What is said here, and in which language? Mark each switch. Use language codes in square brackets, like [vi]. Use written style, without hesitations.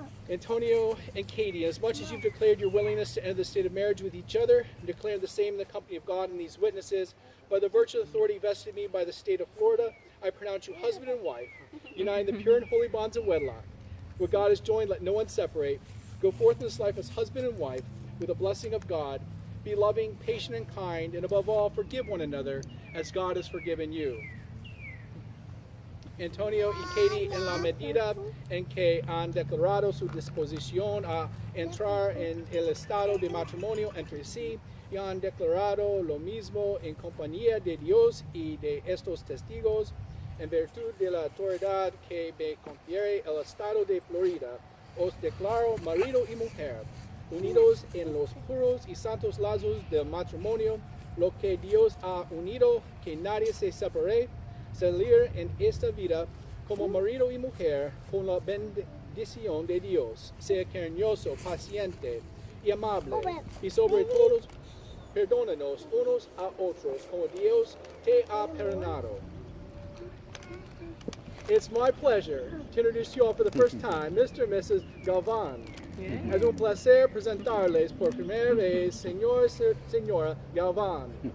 [en] Antonio and Katie, as much as you've declared your willingness to enter the state of marriage with each other, declare the same in the company of God and these witnesses, by the virtue of authority vested in me by the state of Florida, I pronounce you husband and wife, united in the pure and holy bonds of wedlock. What God has joined, let no one separate. Go forth in this life as husband and wife, with the blessing of God. Be loving, patient, and kind, and above all, forgive one another as God has forgiven you. [es] Antonio y Katie, en la medida en que han declarado su disposición a entrar en el estado de matrimonio entre sí, y han declarado lo mismo en compañía de Dios y de estos testigos, en virtud de la autoridad que me confiere el estado de Florida, os declaro marido y mujer, unidos en los puros y santos lazos del matrimonio, lo que Dios ha unido, que nadie se separe, salir en esta vida como marido y mujer con la bendición de Dios, sea cariñoso, paciente y amable, y sobre todo, perdónanos unos a otros como Dios te ha perdonado. [en] It's my pleasure to introduce you all for the first time, Mr. and Mrs. Galvan. [es] Es un placer presentarles por primera vez, señor y señora Galvan.